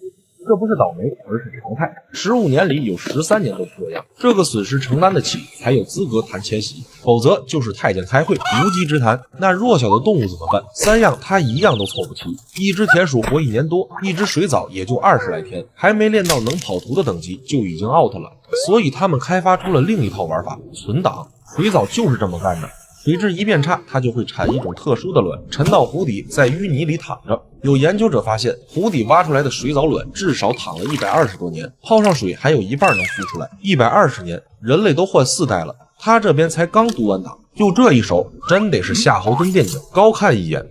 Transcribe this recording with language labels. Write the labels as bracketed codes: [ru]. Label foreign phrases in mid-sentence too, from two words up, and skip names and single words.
[zh] 這不是倒霉，而是常態。15年裡有13年都是這樣，這個損失承擔得起，才有資格談遷徙，否則就是太監開會，無稽之談。那弱小的動物怎麼辦？3樣他一樣都湊不齊，一只田鼠活1年多，一只水藻也就20來天，還沒練到能跑圖的等級就已經 out 了。所以他們開發出了另一套玩法，存檔。水藻就是這麼幹的。水質一變差，它就會產一種特殊的卵，沉到湖底，在淤泥裡躺着。有研究者發現，湖底挖出來的水藻卵至少躺了120多年，泡上水還有一半能孵出來。120年，人類都換4代了，他這邊才剛讀完檔，就這一手，真得是夏侯惇電影，高看一眼。